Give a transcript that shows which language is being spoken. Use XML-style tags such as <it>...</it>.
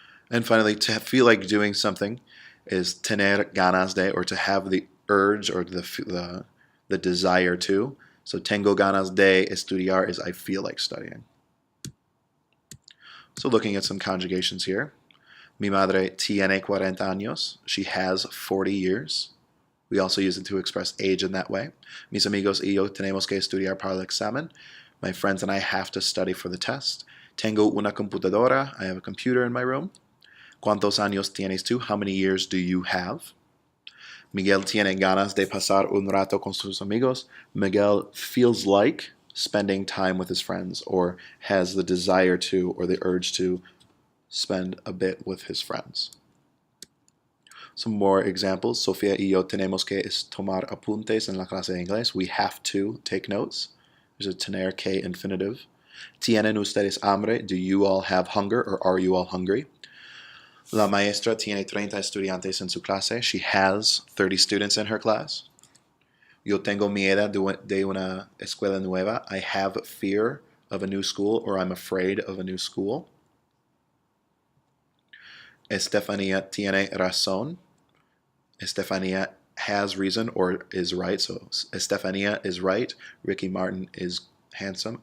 <en>And finally, to feel like doing something is tener ganas de, or to have the urge or the desire to. So</en> <es>tengo ganas de estudiar</es> <en>is I feel like studying. So looking at some conjugations here.</en> <es>Mi madre tiene 40 años.</es> <en>She has 40 years. We also use it to express age in that way.</en> <es>Mis amigos y yo tenemos que estudiar para el examen.</es> <en>My friends and I have to study for the test.</en> <es>Tengo una computadora.</es> <en>I have a computer in my room.</en> <es>¿Cuántos años tienes tú?</es> <en>How many years do you have?</en> <es>Miguel tiene ganas de pasar un rato con sus amigos.</es> <en>Miguel feels like spending time with his friends, or has the desire to or the urge to spend a bit with his friends. Some more examples.</en> <es>Sofía y yo tenemos que tomar apuntes en la clase de inglés.</es> <en>We have to take notes. There's a tener que infinitive.</en> <es>¿Tienen ustedes hambre?</es> <en>Do you all have hunger, or are you all hungry?</en> <es>La maestra tiene 30 estudiantes en su clase.</es> <en>She has 30 students in her class.</en> <es>Yo tengo miedo de una escuela nueva.</es> <en>I have fear of a new school, or I'm afraid of a new school.</en> <es>Estefanía tiene razón.</es> <en>Estefanía has reason or is right. So Estefanía is right. Ricky Martin is handsome.</en>